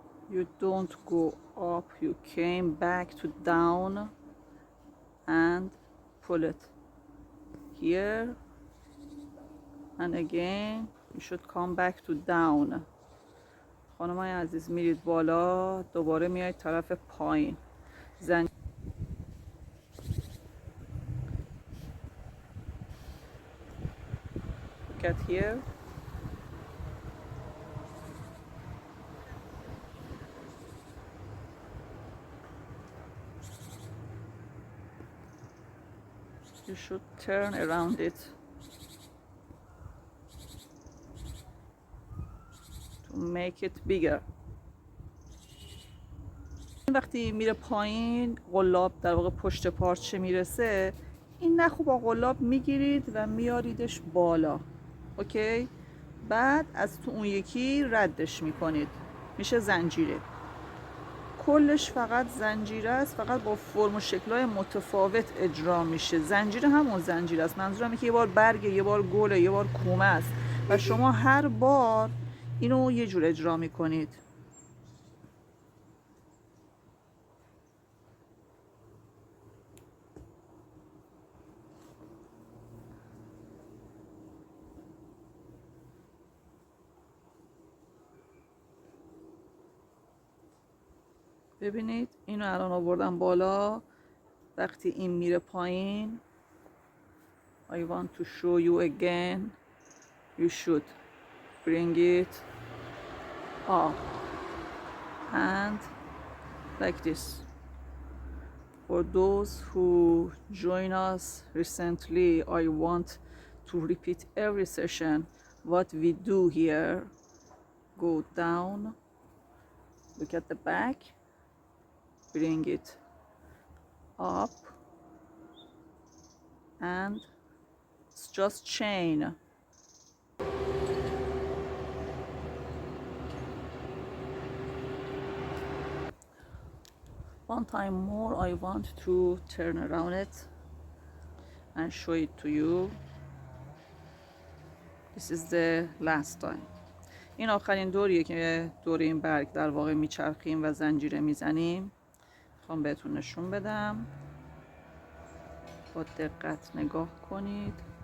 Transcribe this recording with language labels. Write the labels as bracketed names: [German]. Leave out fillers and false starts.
[English] You don't go up, you came back to down and pull it here, and again you should come back to down. [Persian] خانمای عزیز میرید بالا، دوباره میایید طرف پایین. [English] Look at here. You should turn around it to make it bigger. [Persian] وقتی میره پایین، قلاب در واقع پشت پارچه میرسه، این نخو با قلاب میگیرید و میاریدش بالا، اوکی؟ بعد از تو اون یکی ردش میکنید، میشه زنجیره. کلش فقط زنجیره است، فقط با فرم و شکل‌های متفاوت اجرا میشه. زنجیره همون زنجیره است، منظورم اینه که یه بار برگه، یه بار گله، یه بار کومه است و شما هر بار اینو یه جور اجرا میکنید. ببینید اینو الان آوردم بالا. وقتی این میره پایین، [English] I want to show you again. You should bring it up and like this. For those who join us recently, I want to repeat every session what we do here. Go down, look at the back, bring it up, and it's just chain. One time more, I want to turn around it and show it to you. This is the last time. [Persian] این آخرین دوریه که دور این برگ در واقع میچرخیم و زنجیره میزنیم. میخوام بهتون نشون بدم، با دقت نگاه کنید.